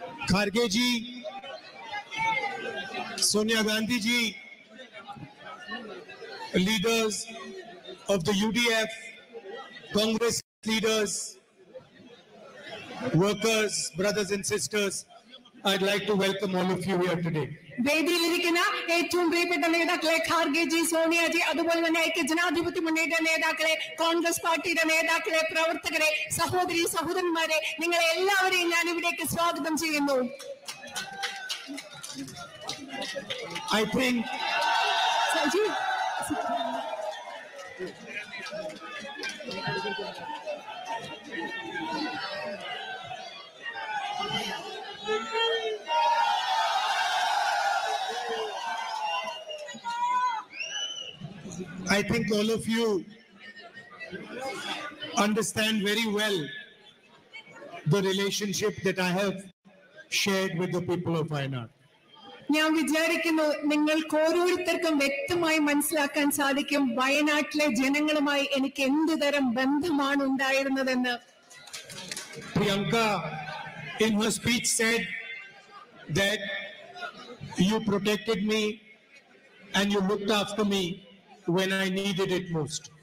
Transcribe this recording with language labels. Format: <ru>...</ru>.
<en>Kharge ji, Sonia Gandhi ji, leaders of the UDF, Congress leaders, workers, brothers and sisters, I'd like to welcome all of you here today.</en> <ml>വേദിയിലിരിക്കുന്ന ഏറ്റവും പ്രിയപ്പെട്ട നേതാക്കളെ ഖാർഗെജി, സോണിയാജി, അതുപോലെ തന്നെ ഐക്യ ജനാധിപത്യ മുന്നണിയുടെ നേതാക്കളെ, കോൺഗ്രസ് പാർട്ടിയുടെ നേതാക്കളെ, പ്രവർത്തകരെ, സഹോദരി സഹോദരന്മാരെ, നിങ്ങളെ എല്ലാവരെയും ഞാൻ ഇവിടേക്ക് സ്വാഗതം ചെയ്യുന്നു.</ml> <en>I think all of you understand very well the relationship that I have shared with the people of Wayanad.</en> <ml>ഞാൻ വിചാരിക്കുന്നു നിങ്ങൾക്ക് ഓരോരുത്തർക്കും വ്യക്തമായി മനസ്സിലാക്കാൻ സാധിക്കും വയനാട്ടിലെ ജനങ്ങളുമായി എനിക്ക് എന്ത് തരം ബന്ധമാണ് ഉണ്ടായിരുന്നതെന്ന്.</ml> <en>Priyanka in her speech said that you protected me and you looked after me when I needed it most.</en>